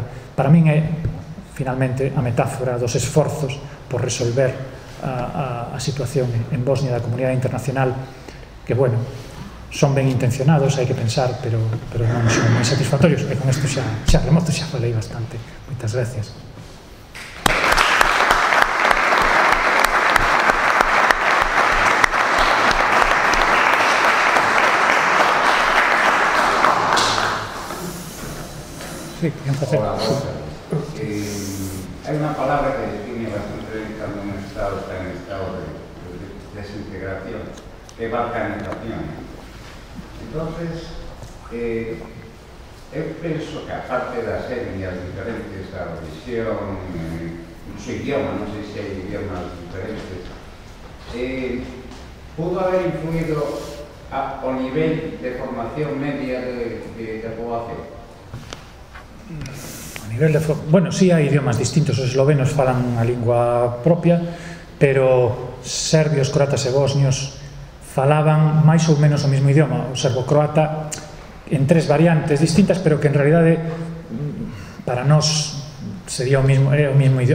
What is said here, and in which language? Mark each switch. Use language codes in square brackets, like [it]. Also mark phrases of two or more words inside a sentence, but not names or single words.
[gl] Para min é, finalmente, a metáfora dos esforzos por resolver a situación en Bosnia da comunidade internacional, que, bueno, son ben intencionados, hai que pensar, pero non son moi satisfactorios, e con isto xa remoto, xa falei bastante. Moitas gracias. Sí, [es] hola, hay una palabra que define bastante cuando un Estado está en estado de desintegración, que es balcanización. Entonces, yo pienso que aparte de las etnias diferentes, la religión, su idioma, no sé si hay idiomas diferentes, pudo haber influido a nivel de formación media de población. A nivel de... [gl] Bueno, sí hai idiomas distintos, os eslovenos falan unha lingua propia, pero serbios, croatas e bosnios falaban máis ou menos o mesmo idioma, o serbo-croata en 3 variantes distintas, pero que en realidade para nós sería o mesmo idioma.